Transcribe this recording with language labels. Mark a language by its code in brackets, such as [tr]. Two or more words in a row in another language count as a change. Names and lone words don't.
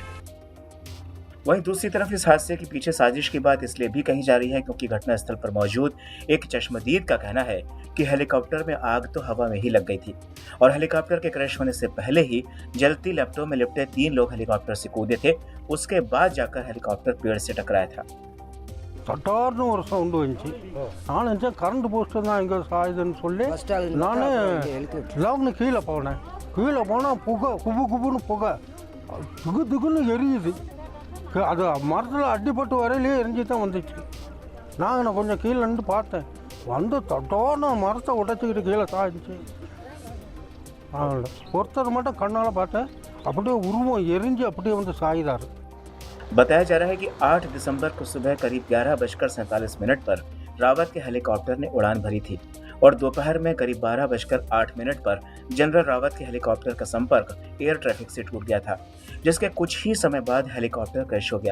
[hi] वहीं दूसरी तरफ इस हादसे के पीछे साजिश की बात इसलिए भी कही जा रही है क्योंकि घटनास्थल पर मौजूद एक चश्मदीद का कहना है कि हेलीकॉप्टर में आग तो हवा में ही लग गई थी, और हेलीकॉप्टर के क्रैश होने से पहले ही जलती लैपटॉप में लिपटे 3 लोग हेलीकॉप्टर से कूदे थे, उसके बाद जाकर हेलीकॉप्टर पेड़ से टकराया था। [ta] தட்டார்னு ஒரு சவுண்டு வந்துச்சு. நான் நினச்சேன் கரண்ட் போஸ்ட்டு தான் இங்கே சாயுதுன்னு சொல்லி நான் லவ்னு கீழே போனேன். கீழே போனால் புகை குபுன்னு புகை திகுன்னு எரியுது. அது மரத்தில் அடிப்பட்டு வரையிலே எரிஞ்சு தான் வந்துச்சு. நான் கொஞ்சம் கீழே நின்று பார்த்தேன், வந்து தட்டார்னு மரத்தை உடைச்சிக்கிட்டு கீழே சாய்ந்துச்சு. ஒருத்தர் மட்டும் கண்ணால் பார்த்தேன், அப்படியே உருவம் எரிஞ்சு அப்படியே வந்து சாயுதாரு. [hi] बताया जा रहा है कि 8 दिसंबर को सुबह करीब 11:47 पर रावत के हेलीकॉप्टर ने उड़ान भरी थी और दोपहर में करीब 12:08 पर जनरल रावत के हेलीकॉप्टर का संपर्क एयर ट्रैफिक से टूट गया था, जिसके कुछ ही समय बाद हेलीकॉप्टर क्रैश हो गया।